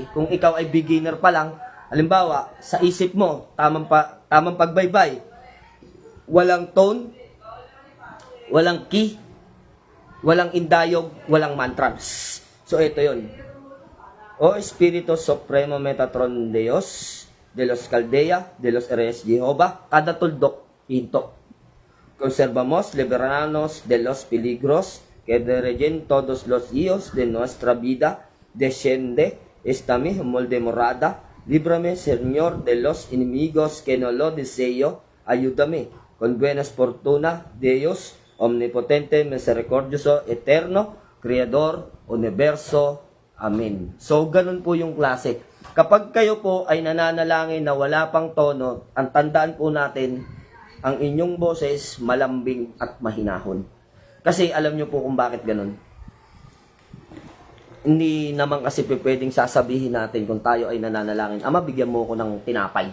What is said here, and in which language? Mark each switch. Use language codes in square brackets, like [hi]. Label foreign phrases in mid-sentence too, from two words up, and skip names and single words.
[tl] Kung ikaw ay beginner pa lang, halimbawa, sa isip mo, tamang pagbaybay, walang tone, walang key, walang indayog, walang mantrams. So, ito yun. [es] O Espiritu Supremo Metatron Dios, de los Caldea, de los Eres Jehovah, [tl] kada tuldok, hinto. [es] conservamos, librarnos de los peligros que dirigen todos los días de nuestra vida. Desciende esta mi humilde morada. Líbrame, Señor, de los enemigos que no lo deseo. Ayúdame con buenas fortuna, Dios omnipotente, misericordioso, eterno, Creador, universo. [tl] Amen. So, ganun po yung klase. Kapag kayo po ay nananalangin na wala pang tono, ang tandaan po natin, ang inyong boses malambing at mahinahon. Kasi alam nyo po kung bakit ganun. Hindi naman kasi pwedeng sasabihin natin kung tayo ay nananalangin, Ama, bigyan mo ko ng tinapay.